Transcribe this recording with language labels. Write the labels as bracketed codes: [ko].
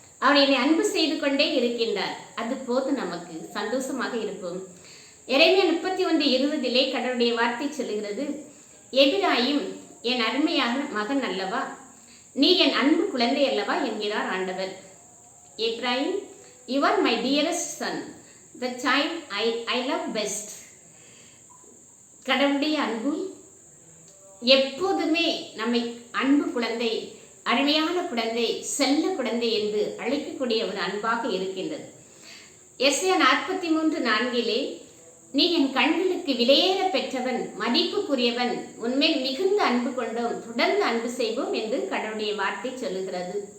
[ta] அவர் என்னை அன்பு செய்து கொண்டே இருக்கின்றார். அது போது நமக்கு சந்தோஷமாக இருப்போம். எரேமியா 31:20 கடவுளுடைய வார்த்தை சொல்லுகிறது, எபிராயிம் என் அருமையான மகன் அல்லவா, நீ என் அன்பு குழந்தை அல்லவா என்கிறார் ஆண்டவர். [en] Ephraim, you are my dearest son, the child I love best. [ta] கடவுளுடைய அன்பு எப்போதுமே நம்மை அன்பு குழந்தை, அருமையான குழந்தை, செல்ல குழந்தை என்று அழைக்கக்கூடிய ஒரு அன்பாக இருக்கின்றது. எஸ்ஐயா 43:4 நீ என் கண்களுக்கு விலையேற பெற்றவன், மதிப்புக்குரியவன், உன்மேல் மிகுந்த அன்பு கொண்டோம், தொடர்ந்து அன்பு செய்வோம் என்று கடவுளுடைய வார்த்தை சொல்லுகிறது.